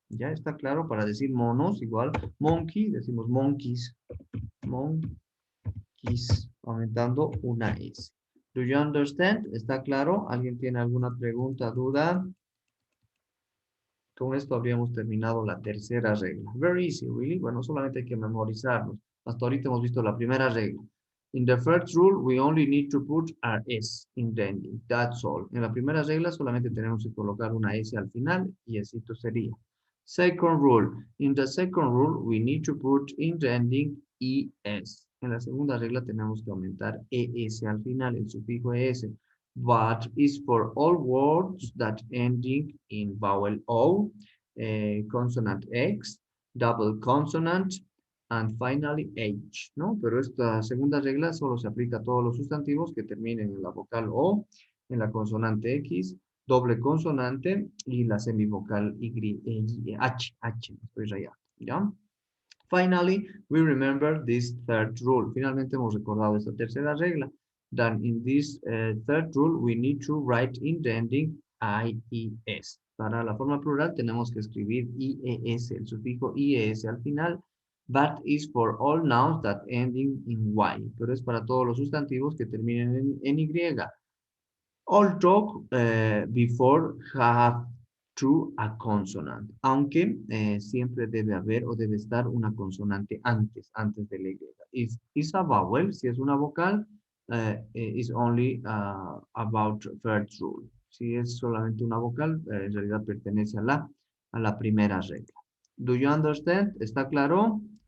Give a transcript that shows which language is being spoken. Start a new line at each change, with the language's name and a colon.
Spanish: ¿Ya está claro? Para decir monos, igual, monkey, decimos monkeys, monkeys, aumentando una S.
English: Do you understand?
Spanish: ¿Está claro? ¿Alguien tiene alguna pregunta, duda? Con esto habríamos terminado la tercera regla.
English: Very easy, really.
Spanish: Bueno, solamente hay que memorizarlos. Hasta ahorita hemos visto la primera regla.
English: In the first rule, we only need to put our S in the ending. That's all.
Spanish: En la primera regla solamente tenemos que colocar una S al final y esto sería.
English: Second rule. In the second rule, we need to put in the ending ES.
Spanish: En la segunda regla tenemos que aumentar ES al final, el sufijo ES.
English: But is for all words that ending in vowel O, consonant X, double consonant, and finally H, ¿no?
Spanish: Pero esta segunda regla solo se aplica a todos los sustantivos que terminen en la vocal O, en la consonante X, doble consonante y la semivocal H, estoy rayado, ¿ya?
English: Finally, we remember this third rule.
Spanish: Finalmente hemos recordado esta tercera regla.
English: Then in this third rule, we need to write in the ending IES.
Spanish: Para la forma plural tenemos que escribir IES, el sufijo IES al final.
English: That is for all nouns that ending in Y.
Spanish: Pero es para todos los sustantivos que terminen en Y.
English: All talk before have to a consonant.
Spanish: Aunque siempre debe haber o debe estar una consonante antes de la Y.
English: If is a vowel,
Spanish: si es una vocal,
English: is only about third rule.
Spanish: Si es solamente una vocal, en realidad pertenece a la primera regla.
English: Do you understand?
Spanish: ¿Está claro?